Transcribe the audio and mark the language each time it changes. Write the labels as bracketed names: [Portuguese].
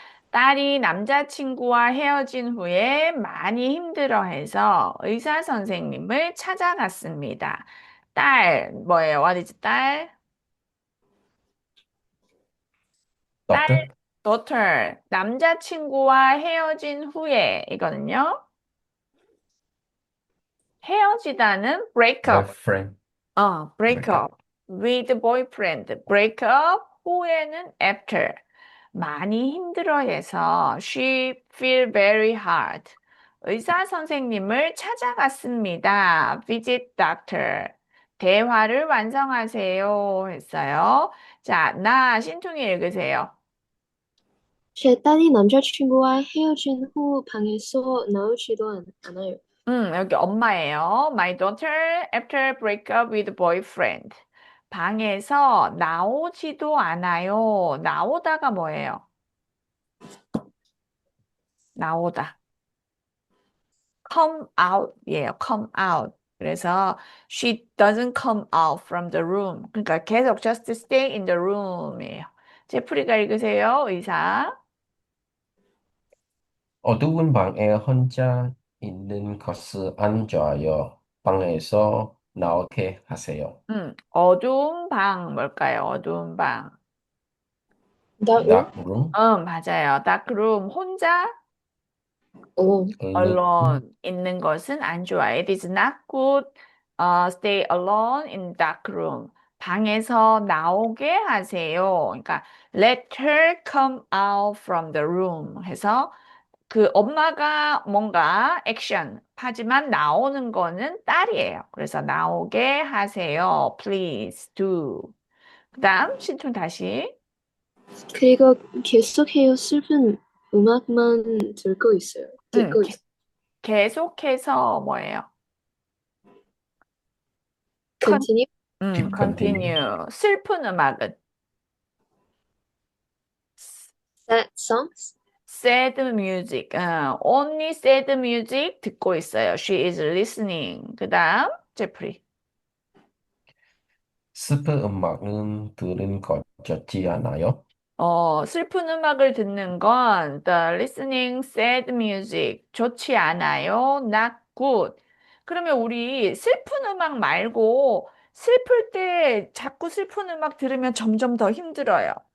[Korean] 딸이 남자친구와 헤어진 후에 많이 힘들어해서 의사 선생님을 찾아갔습니다. 딸, 뭐예요? [English] What is [Korean] 딸? 딸, [English] Doctor, daughter. [Korean] 남자친구와 헤어진 후에, 이거는요? 헤어지다는 [English] break up. boyfriend, break breakup. up with boyfriend. break up [Korean] 후에는 [English] after. [Korean] 많이 힘들어해서 [English] she feel very hard. [Korean] 의사 선생님을 찾아갔습니다. [English] visit doctor. [Korean] 대화를 완성하세요. 했어요. 자, 나 신통이 읽으세요. 제 딸이 남자친구와 헤어진 후 방에서 나오지도 않아요. 여기 엄마예요. [English] My daughter after break up with boyfriend. [Korean] 방에서 나오지도 않아요. 나오다가 뭐예요? 나오다. [English] come out [Korean] 예요. [English] come out. [Korean] 그래서 [English] she doesn't come out from the room. [Korean] 그러니까 계속 [English] just stay in the room이에요. [Korean] 제프리가 읽으세요. 의사. 어두운 방에 혼자 있는 것을 안 좋아요. 방에서 나오게 하세요. 어두운 방 뭘까요? 어두운 방. 나로? [English] Dark room, [Korean] 맞아요. [English] dark room [Korean] 혼자 오, [English] alone, [Korean] alone 있는 것은 안 좋아요. [English] It is not good stay alone in dark room. [Korean] 방에서 나오게 하세요. 그러니까 [English] let her come out from the room [Korean] 해서 그 엄마가 뭔가 액션 하지만 나오는 거는 딸이에요. 그래서 나오게 하세요. [English] Please do. [Korean] 그다음 신촌 다시. 그리고 계속해요. 슬픈 음악만 들고 있어요. 음, 듣고 게- 있어요. 계속해서 뭐예요? 컨, [English] Continue. keep continue. [Korean] continue. 슬픈 음악은 [English] Sad songs. sad music. only sad music [Korean] 듣고 있어요. [English] She is listening. [Korean] 그다음 [English] 제프리. [Korean] 슬픈 음악은 들은 것 좋지 않아요? 슬픈 음악을 듣는 건 [English] the listening sad music [Korean] 좋지 않아요. [English] not good. [Korean] 그러면 우리 슬픈 음악 말고 슬플 때 자꾸 슬픈 음악 들으면 점점 더 힘들어요.